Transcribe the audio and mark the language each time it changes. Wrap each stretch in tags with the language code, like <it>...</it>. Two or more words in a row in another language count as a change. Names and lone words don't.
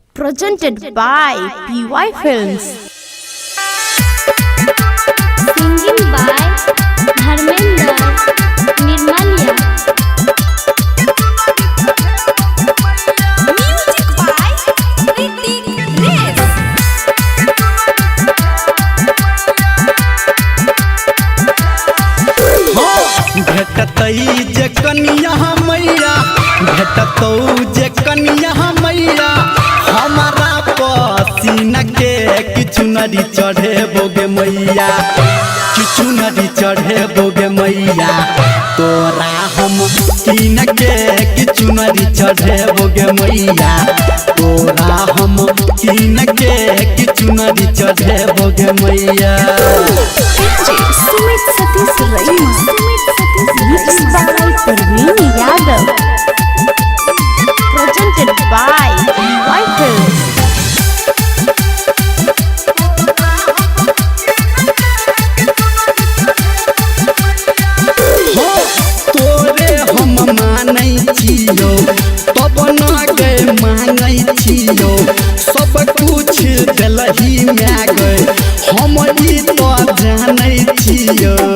<en>Presented by PY Films. Singing by Dharmendra Nirmalia. Music by Ritik Res.</en> <mai>भेटतई जे कनिया मैया भेटतौ जे कनिया मैया हमारा पसीना के किछु नदी चढ़े बोगे मैया किछु नदी चढ़े बोगे मैया तोरा हम कीन के किछु नदी चढ़े बोगे मैया तोरा हम कीन के किछु नदी चढ़े बोगे मैया</mai> <en>Sumit Satish Raima. Mixed by Parveen Yadav. Presented by PY Films.</en> <mai>तोरे हम मानै छियो तब न गए मांगै छियो सब कुछ देलही माय गए हम ई तो जानै छियो</mai>